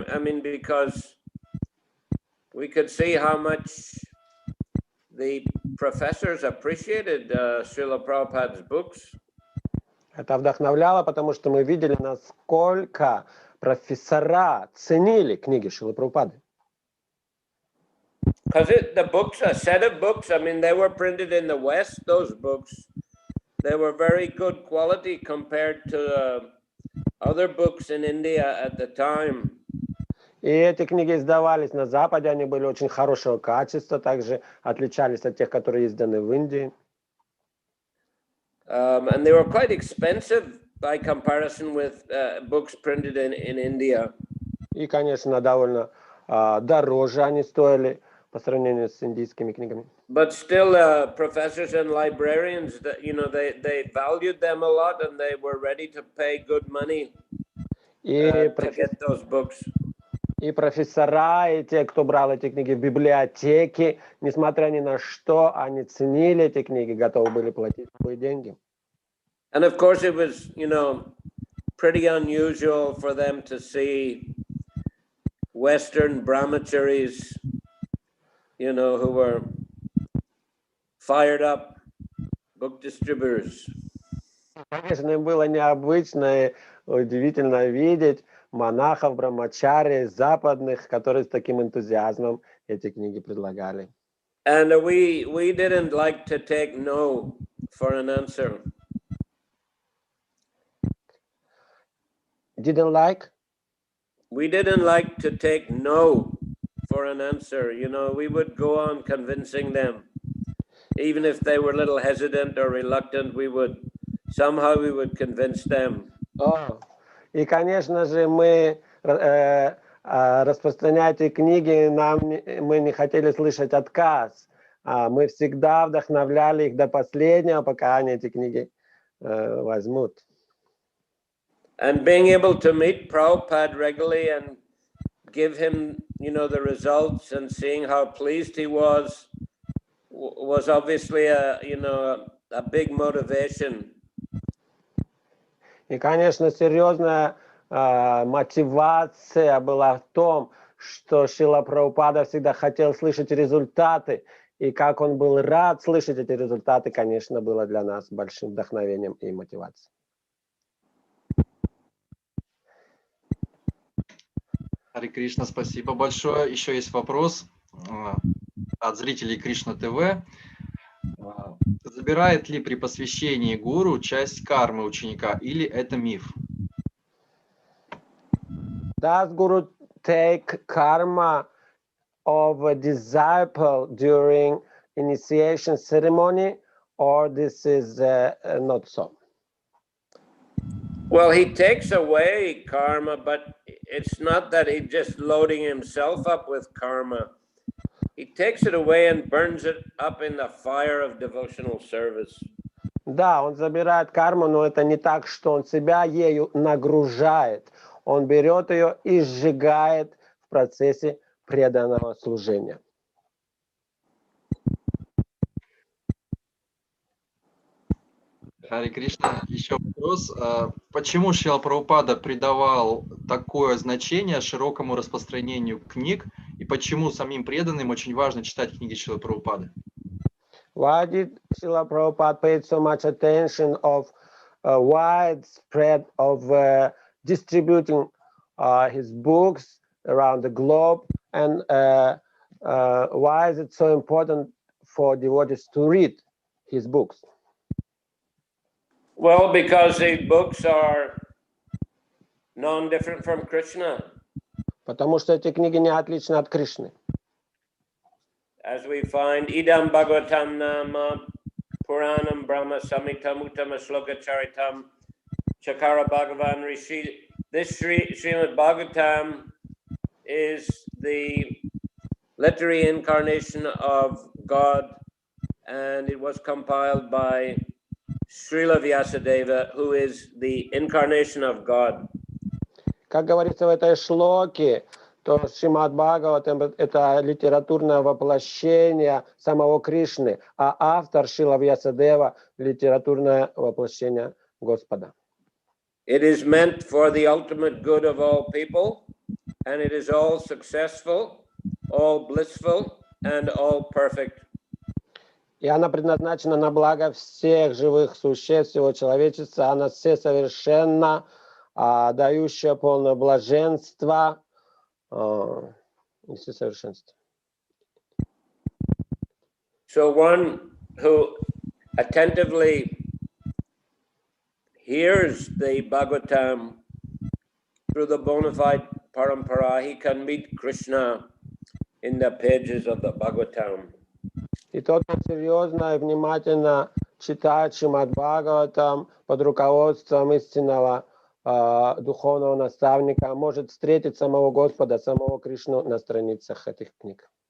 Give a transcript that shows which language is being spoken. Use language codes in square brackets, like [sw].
[en] I mean, because we could see how much the professors appreciated Srila Prabhupada's books. [ru] Это вдохновляло, потому что мы видели, насколько профессора ценили книги Шрилы Прабхупады. [en] Because the books, a set of books, I mean, they were printed in the West, those books. They were very good quality compared to other books in India at the time. [ru] И эти книги издавались на Западе, они были очень хорошего качества, также отличались от тех, которые изданы в Индии. [en] And they were quite expensive by comparison with books printed in India. [ru] И, конечно, довольно дороже они стоили по сравнению с индийскими книгами. [en] But still, professors and librarians, they valued them a lot, and they were ready to pay good money to get those books. [ru] И профессора, и те, кто брал эти книги в библиотеке, несмотря ни на что, они ценили эти книги, готовы были платить свои деньги. [en] And of course, it was, pretty unusual for them to see Western brahmacharis, who were fired up book distributors. [ru] Конечно, им было необычно и удивительно видеть монахов, брамачари, западных, которые с таким энтузиазмом эти книги предлагали. [en] And we didn't like to take no for an answer. Didn't like? We didn't like to take no for an answer. We would go on convincing them. Even if they were a little hesitant or reluctant, we would convince them. [ru] И, конечно же, мы, распространяя эти книги, мы не хотели слышать отказ. Мы всегда вдохновляли их до последнего, пока они эти книги возьмут. [en] And being able to meet Prabhupada regularly and give him, the results and seeing how pleased he was obviously a big motivation. [ru] И, конечно, серьезная мотивация была в том, что Шрила Прабхупада всегда хотел слышать результаты, и как он был рад слышать эти результаты, конечно, было для нас большим вдохновением и мотивацией. Харе Кришна, спасибо большое. Еще есть вопрос от зрителей Кришна ТВ. Забирает ли при посвящении гуру часть кармы ученика или это миф? [en] Does Guru take karma of a disciple during initiation ceremony, or this is not so? Well, he takes away karma, but it's not that he's just loading himself up with karma. He takes it away and burns it up in the fire of devotional service. [ru] Да, он забирает карму, но это не так, что он себя ею нагружает. Он берет ее и сжигает в процессе преданного служения. Харе Кришна, еще вопрос. Почему Шрила Прабхупада придавал такое значение широкому распространению книг, и почему самим преданным очень важно читать книги Шрилы Прабхупады? [en] Why did Srila Prabhupada pay so much attention of widespread of distributing his books around the globe, and why is it so important for devotees to read his books? Well, because these books are non-different from Krishna. [ru] Потому что эти книги не отличны от Кришны. [en] As we find, [sa] idam bhagavatam nama puranam brahma samitam uttama shloka charitam chakara bhagavan rishi. [en] This Srimad Bhagavatam is the literary incarnation of God, and it was compiled by Srila Vyasadeva, who is the incarnation of God. [ru] Как говорится в этой шлоке, то Шримад Бхагаватам — это литературное воплощение самого Кришны, а автор Шрила Вьясадева — литературное воплощение Господа. [en] It is meant for the ultimate good of all people, and it is all successful, all blissful, and all perfect. [ru] И она предназначена на благо всех живых существ, всего человечества. Она все совершенно дающая полное блаженство и все совершенство. [en] So one who attentively hears the Bhagavatam through the bona fide parampara, he can meet Krishna in the pages of the Bhagavatam. [ru] И тот, кто серьезно и внимательно читает Шримад Бхагаватам под руководством истинного духовного наставника, может встретить самого Господа, самого Кришну на страницах этих книг.